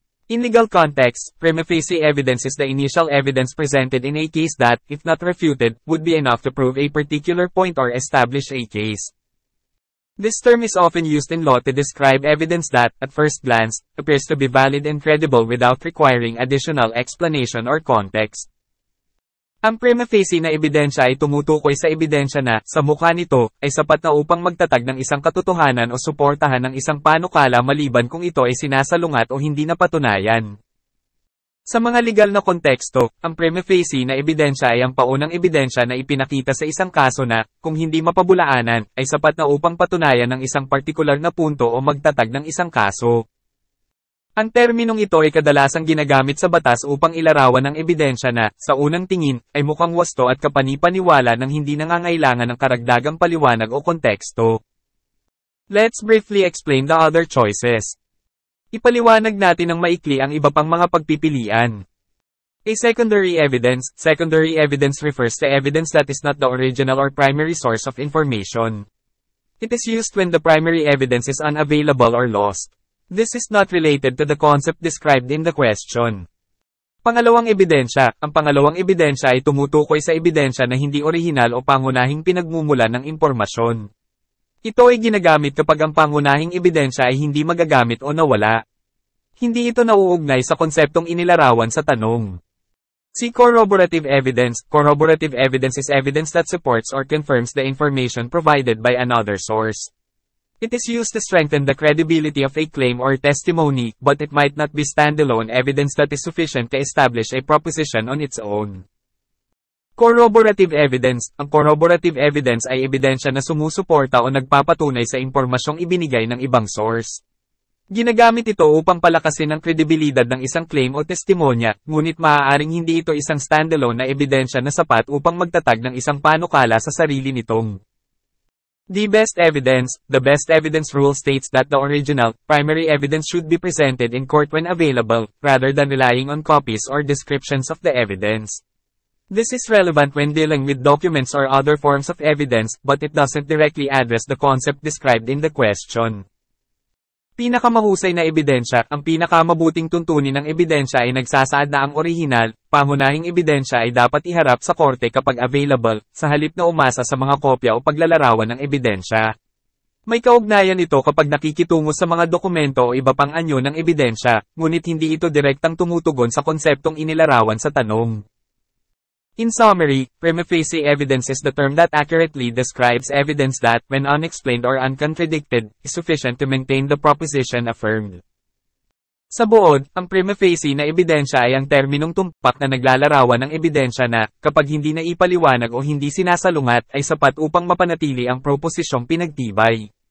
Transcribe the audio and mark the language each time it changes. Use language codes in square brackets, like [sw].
[en] In legal context, prima facie evidence is the initial evidence presented in a case that, if not refuted, would be enough to prove a particular point or establish a case. This term is often used in law to describe evidence that, at first glance, appears to be valid and credible without requiring additional explanation or context. [tl] Ang prima facie na ebidensya ay tumutukoy sa ebidensya na, sa mukha nito, ay sapat na upang magtatag ng isang katotohanan o suportahan ng isang panukala maliban kung ito ay sinasalungat o hindi napatunayan. Sa mga legal na konteksto, ang prima facie na ebidensya ay ang paunang ebidensya na ipinakita sa isang kaso na, kung hindi mapabulaanan, ay sapat na upang patunayan ng isang partikular na punto o magtatag ng isang kaso. Ang terminong ito ay kadalasang ginagamit sa batas upang ilarawan ng ebidensya na, sa unang tingin, ay mukhang wasto at kapani-paniwala nang hindi nangangailangan ng karagdagang paliwanag o konteksto. [en] Let's briefly explain the other choices. [tl] Ipaliwanag natin ng maikli ang iba pang mga pagpipilian. [en] A secondary evidence. Secondary evidence refers to evidence that is not the original or primary source of information. It is used when the primary evidence is unavailable or lost. This is not related to the concept described in the question. [tl] Pangalawang ebidensya. Ang pangalawang ebidensya ay tumutukoy sa ebidensya na hindi orihinal o pangunahing pinagmumulan ng impormasyon. Ito ay ginagamit kapag ang pangunahing ebidensya ay hindi magagamit o nawala. Hindi ito nauugnay sa konseptong inilarawan sa tanong. [en] See corroborative evidence. Corroborative evidence is evidence that supports or confirms the information provided by another source. It is used to strengthen the credibility of a claim or testimony, but it might not be standalone evidence that is sufficient to establish a proposition on its own. Corroborative evidence. [tl] Ang corroborative evidence ay ebidensya na sumusuporta o nagpapatunay sa impormasyong ibinigay ng ibang source. Ginagamit ito upang palakasin ang kredibilidad ng isang claim o testimonya, ngunit maaaring hindi ito isang standalone na ebidensya na sapat upang magtatag ng isang panukala sa sarili nitong. [en] The best evidence. The best evidence rule states that the original, primary evidence should be presented in court when available, rather than relying on copies or descriptions of the evidence. This is relevant when dealing with documents or other forms of evidence, but it doesn't directly address the concept described in the question. [tl] Pinakamahusay na ebidensya. Ang pinakamabuting tuntunin ng ebidensya ay nagsasaad na ang orihinal, pangunahing ebidensya ay dapat iharap sa korte kapag available, sa halip na umasa sa mga kopya o paglalarawan ng ebidensya. May kaugnayan ito kapag nakikitungo sa mga dokumento o iba pang anyo ng ebidensya, ngunit hindi ito direktang tumutugon sa konseptong inilarawan sa tanong. [en] In summary, prima facie evidence is the term that accurately describes evidence that, when unexplained or uncontradicted, is sufficient to maintain the proposition affirmed. [tl] Sa buod, ang prima facie na ebidensya ay ang terminong tumpak na naglalarawan ng ebidensya na, kapag hindi na ipaliwanag o hindi sinasalungat, ay sapat upang mapanatili ang proposisyong pinagtibay.